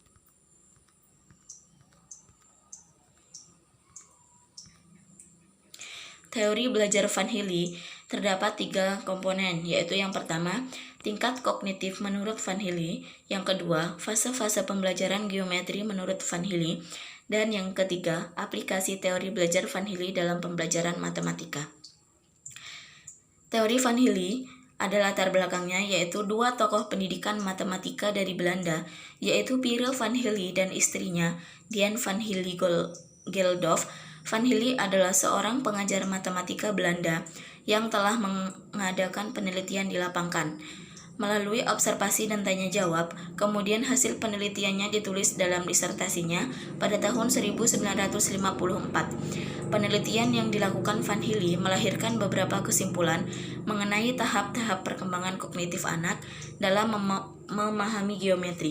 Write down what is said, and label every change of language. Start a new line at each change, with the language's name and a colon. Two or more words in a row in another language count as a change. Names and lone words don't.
Indonesian: Teori belajar Van Hille terdapat 3 komponen, yaitu yang pertama, tingkat kognitif menurut Van Hille, yang kedua, fase-fase pembelajaran geometri menurut Van Hille, dan yang ketiga, aplikasi teori belajar Van Hille dalam pembelajaran matematika. Teori Van Hille ada latar belakangnya, yaitu 2 tokoh pendidikan matematika dari Belanda, yaitu Pierre Van Hille dan istrinya, Diane Van Hille Geldof. Van Hille adalah seorang pengajar matematika Belanda yang telah mengadakan penelitian di lapangan. Melalui observasi dan tanya jawab, kemudian hasil penelitiannya ditulis dalam disertasinya pada tahun 1954. Penelitian yang dilakukan Van Hille melahirkan beberapa kesimpulan mengenai tahap-tahap perkembangan kognitif anak dalam memahami geometri.